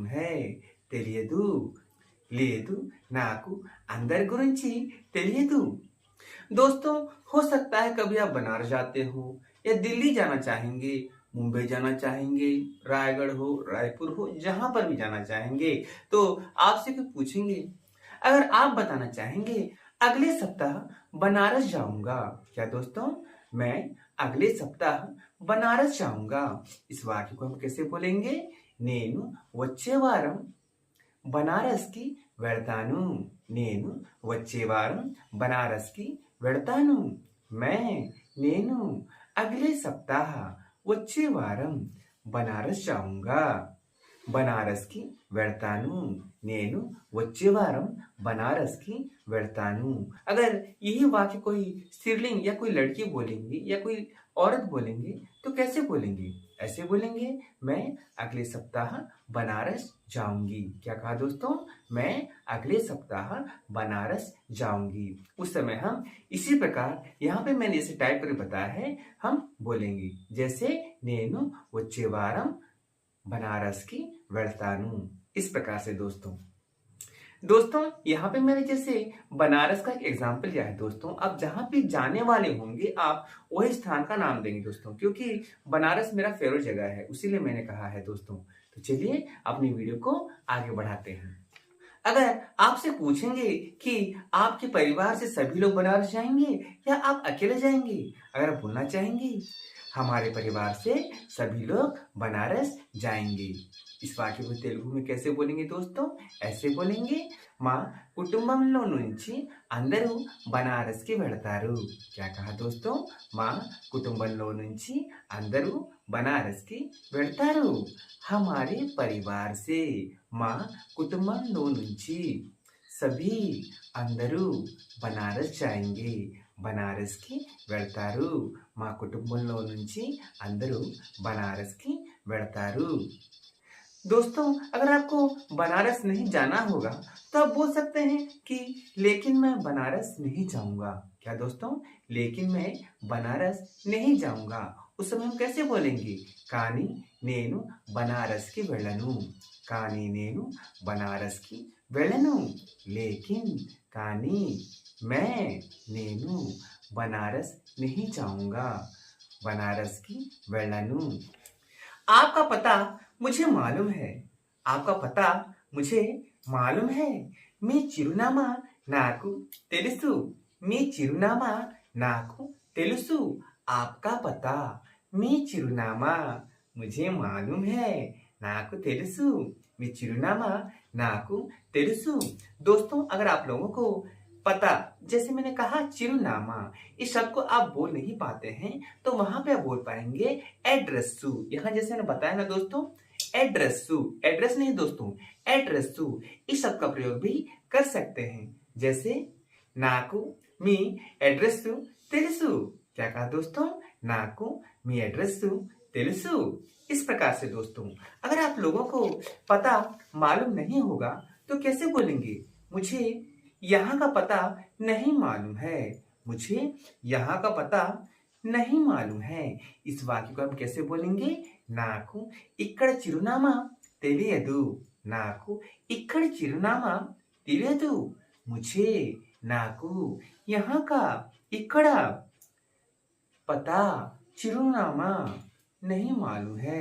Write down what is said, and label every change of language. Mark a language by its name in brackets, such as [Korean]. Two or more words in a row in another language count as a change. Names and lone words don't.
[Hindi] है [Telugu] తెలియదు లేదు నాకు అందరి గురించి తెలియదు [Hindi] दोस्तों हो सकता है कभी आप बनारस जाते हो या दिल्ली जाना चाहेंगे मुंबई जाना चाहेंगे रायगढ़ हो रायपुर हो जहां पर भी जाना चाहेंगे तो आपसे कुछ पूछेंगे अगर आप बताना चाहेंगे अगले सप्ताह बनारस जाऊंगा क्या दोस्तों मैं अगले सप्ताह बनारस जाऊंगा इस वाक्य को हम कैसे बोलेंगे [Telugu] నేను వచ్చే వారం బనారస్కి వెళ్తాను నేను వచ్చే వారం బనారస్కి వెళ్తాను నేను [Hindi] अगले सप्ताह [Telugu] వచ్చే వారం [Hindi] बनारस जाऊंगा [Telugu] బనారస్కి వెళ్తాను నేను వచ్చే వారం बनारसకి వెళ్తాను [Hindi] अगर यही वाक्य कोई स्त्रीलिंग या कोई लड़की बोलेंगे या कोई औरत बोलेंगे तो कैसे बोलेंगे ऐसे बोलेंगे मैं अगले सप्ताह बनारस जाऊंगी क्या कहा दोस्तों मैं अगले सप्ताह बनारस जाऊंगी उस समय हम इसी प्रकार यहाँ पे मैंने इसे टाइप करके बताया है हम बोलेंगे जैसे [Telugu] నేను వచ్చే వారం [Hindi] बनारस की వెళ్తాను इस प्रकार से दोस्तों यहाँ पे मैंने जैसे बनारस का एक एग्जाम्पल लिया है दोस्तों अब जहाँ पे जाने वाले होंगे आप वही स्थान का नाम देंगे दोस्तों क्योंकि बनारस मेरा फेवरेट जगह है उसीलिए मैंने कहा है दोस्तों तो चलिए अपनी वीडियो को आगे बढ़ाते हैं अगर आपसे पूछेंगे कि आपके परिवार से सभी लोग बनारस जाएंगे या आप अकेले जाएंगे, अगर आप बोलना चाहेंगे हमारे परिवार से सभी लोग बनारस जाएंगे। इस वाक्य को तेलुगु में कैसे बोलेंगे दोस्तों? ऐसे बोलेंगे, [Telugu] మా కుటుంబంలో నుంచి అందరూ बनारस కి వెళతారు। [Hindi] क्या कहा दोस्तों? [Telugu] మా కుటుంబంలో నుంచి అందరూ बनारस కి వెళతారు। [Hindi] हमारे परिवार से [Telugu] మా కుటుంబంలో నుంచి [Hindi] सभी అందరూ बनारस जाएंगे। [Telugu] बनारस కి వెళతారు। మా కుటుంబంలో నుంచి అందరూ बनारस కి వెళతారు। [Hindi] दोस्तों, अगर आपको बनारस नहीं जाना होगा तो आप बोल सकते हैं कि लेकिन मैं बनारस नहीं जाऊंगा। क्या दोस्तों? लेकिन मैं बनारस नहीं जाऊंगा। उस समय हम कैसे बोलेंगे? [Telugu] కానీ నేను बनारस కి వెళ్ళను। కానీ నేను बनारस కి వెళ్ళను। [Hindi] लेकिन కానీ मैं నేను बनारस नहीं जाऊंगा। बनारस [Telugu] కి వెళ్ళను। [Hindi] आपका पता मुझे मालूम है। आपका पता मुझे मालूम है। [Telugu] మీ చిరునామా నాకు తెలుసు। మీ చిరునామా నాకు తెలుసు। [Hindi] आपका पता [Telugu] మీ చిరునామా [Hindi] मुझे मालूम है। [Telugu] నాకు తెలుసు। మీ చిరునామా నాకు తెలుసు। [Hindi] दोस्तों, अगर आप लोगों को पता, जैसे मैंने कहा चिरुनामा, इस शब्द को आप बोल नहीं पाते हैं तो वहां पे आप बोल पाएंगे एड्रेसू। यहाँ जैसे मैंने बताया ना दोस्तों, एड्रेसू, एड्रेस नहीं दोस्तों, एड्रेसू, इस शब्द का प्रयोग भी कर सकते हैं। [Telugu] जैसे నాకు మీ అడ్రెస్సు తెలుసు। [Hindi] क्या कहा दोस्तों? [Telugu] నాకు మీ అడ్రెస్సు తెలుసు। [Hindi] इस प्रकार से दोस्तों, अगर आप लोगों को पता मालूम नहीं होगा तो कैसे बोलेंगे? मुझे यहाँ का पता नहीं मालूम है। मुझे यहाँ का पता नहीं मालूम है। इस वाक्य को हम कैसे बोलेंगे? [Telugu] నాకు ఇక్కడ చిరునామా తెలియదు। నాకు ఇక్కడ చిరునామా తెలియదు। [Hindi] मुझे నాకు यहाँ का ఇక్కడ पता చిరునామా नहीं मालूम है।